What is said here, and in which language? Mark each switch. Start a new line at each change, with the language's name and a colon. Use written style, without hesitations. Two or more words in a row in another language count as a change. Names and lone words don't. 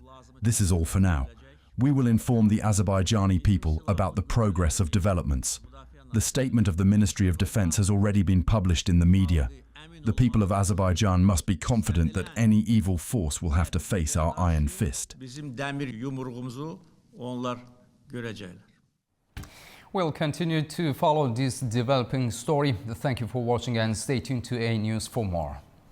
English: This is all for now. We will inform the Azerbaijani people about the progress of developments. The statement of the Ministry of Defense has already been published in the media. The people of Azerbaijan must be confident that any evil force will have to face our iron fist.
Azerbaijani: Bizim dəmir yumruğumuzu onlar görəcəklər.
English: We'll continue to follow this developing story. Thank you for watching and stay tuned to A News for more.